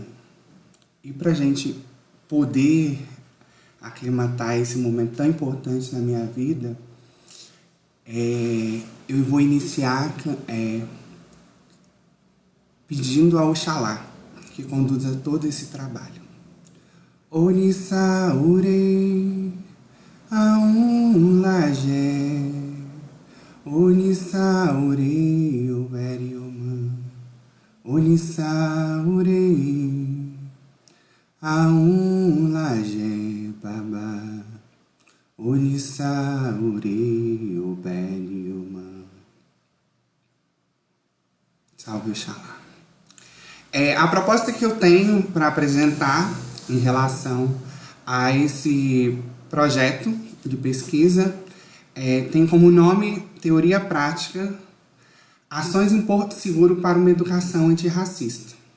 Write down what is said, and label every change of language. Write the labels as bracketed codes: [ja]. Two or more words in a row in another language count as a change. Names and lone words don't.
[pt] E para a gente poder aclimatar esse momento tão importante na minha vida, eu vou iniciar pedindo ao Oxalá que conduza todo esse trabalho. [yo] Orissa Urei Aum Lajé, Orissa Urei Oberioma, Orissa Urei Aum Lajé Baba, Orissa Urei Oberioma. [pt] Salve Oxalá. A proposta que eu tenho para apresentar em relação a esse projeto de pesquisa tem como nome Teoria Prática, Ações em Porto Seguro para uma Educação Antirracista.